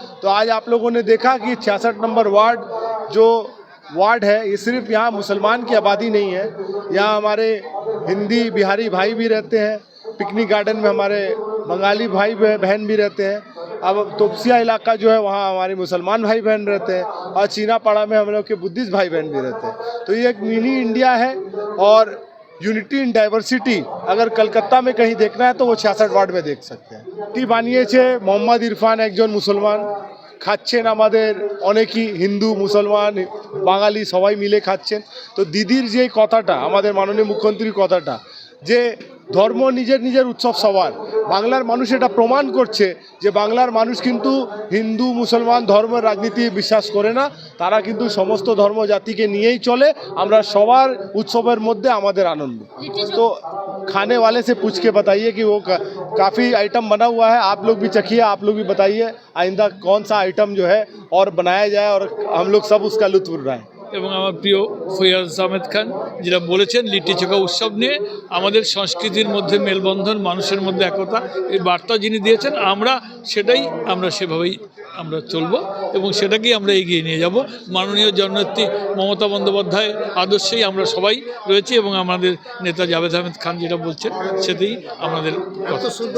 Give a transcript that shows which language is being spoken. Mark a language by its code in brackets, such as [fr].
[hi] तो आज आप लोगों ने देखा कि 66 नंबर वार्ड जो वार्ड है, ये सिर्फ यहाँ मुसलमान की आबादी नहीं है, यहाँ हमारे हिंदी बिहारी भाई भी रहते हैं, पिकनिक गार्डन में हमारे बंगाली भाई बहन भी रहते हैं, अब तोपसिया इलाका जो है वहाँ हमारे मुसलमान भाई बहन रहते हैं, और चीनापाड़ा में हम लोग के बुद्धिस्ट भाई बहन भी रहते हैं। तो ये एक मिनी इंडिया है, और यूनिटी इन डाइवर्सिटी अगर कलकत्ता में कहीं देखना है तो वो 66 वार्ड में देख सकते हैं। [bn] কি বানিয়েছে মোহাম্মদ ইরফান, একজন মুসলমান, খাচ্ছেন আমাদের অনেকই হিন্দু মুসলমান বাঙালি সবাই মিলে খাচ্ছেন। তো দিদির যে কথাটা, আমাদের মাননীয় মুখ্যমন্ত্রীর কথাটা, যে ধর্ম নিজের নিজের উৎসব সবার, বাংলার মানুষ এটা প্রমাণ করছে যে বাংলার মানুষ কিন্তু হিন্দু মুসলমান ধর্মের রাজনীতি বিশ্বাস করে না, তারা কিন্তু সমস্ত ধর্ম জাতিকে নিয়েই চলে। আমরা সবার উৎসবের মধ্যে আমাদের আনন্দ। [hi] तो खाने वाले से पूछ के बताइए कि वो काफ़ी आइटम बना हुआ है, आप लोग भी चखिए, आप लोग भी बताइए आइंदा कौन सा आइटम जो है और बनाया जाए और हम लोग सब उसका लुत्फ उठाएं। [bn] এবং আমার প্রিয় ফয়াজ আহমেদ খান যেটা বলেছেন লিট্টি চোখা উৎসব নিয়ে আমাদের সংস্কৃতির মধ্যে মেলবন্ধন, মানুষের মধ্যে একতা, এই বার্তা যিনি দিয়েছেন আমরা সেভাবেই আমরা চলব এবং সেটাকেই আমরা এগিয়ে নিয়ে যাব। মাননীয় জননেত্রী মমতা বন্দ্যোপাধ্যায়ের আদর্শেই আমরা সবাই রয়েছি এবং আমাদের নেতা জাভেদ আহমেদ খান যেটা বলছেন সেটাই আমাদের কথা।